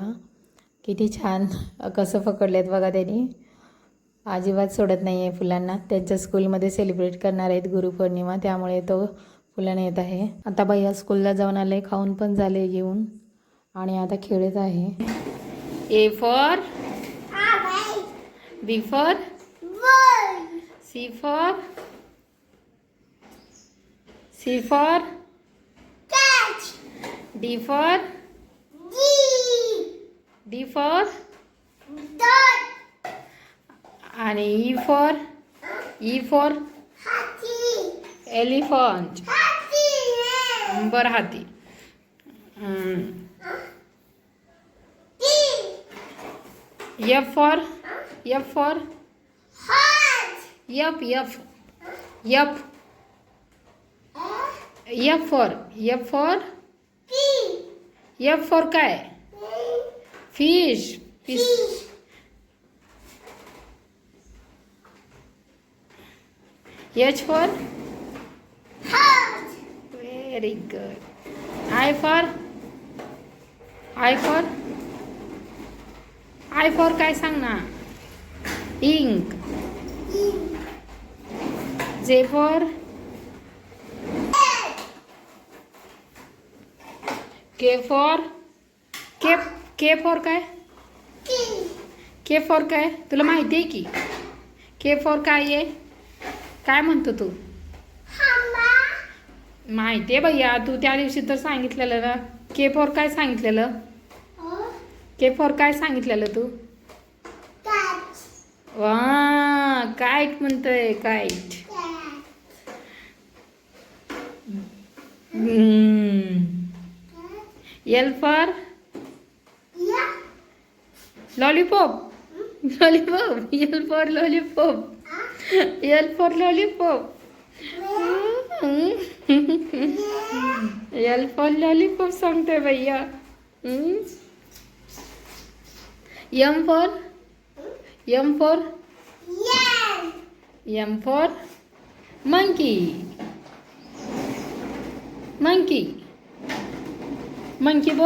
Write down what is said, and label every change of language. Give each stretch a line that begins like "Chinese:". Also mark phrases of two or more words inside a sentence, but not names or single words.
Marathi: किती छान कसं पकडलेत बघा त्यांनी. अजिबात सोडत नाही आहे फुलांना. त्यांच्या स्कूलमध्ये सेलिब्रेट करणार आहेत गुरुपौर्णिमा, त्यामुळे तो फुलं येत आहे. आता भैया स्कूलला जाऊन आले, खाऊन पण झाले घेऊन आणि आता खेळत आहे.
English: A for B for C for catch. D for dot.
Marathi: आणि
English: E for elephant.
Marathi: बरं, हाती.
English: F for
Marathi: काय? फिश.
English: H for very good. I for
Marathi: काय सांग ना? इंक.
English: J for K for काय? K for
Marathi: काय? तुला माहिती आहे की
English: K for
Marathi: काय आहे? काय म्हणतो तू? माहिती आहे भैया, तू त्या दिवशी तर सांगितलेलं ना.
English: K for
Marathi: काय सांगितलेलं?
English: K for
Marathi: काय सांगितलेलं तू? वा, काईट म्हणतोय, काईट.
English: L for lollipop. L for lollipop. L for lollipop
Marathi: सांगतोय भैया.
English: M for monkey.
Marathi: Monkey बोल.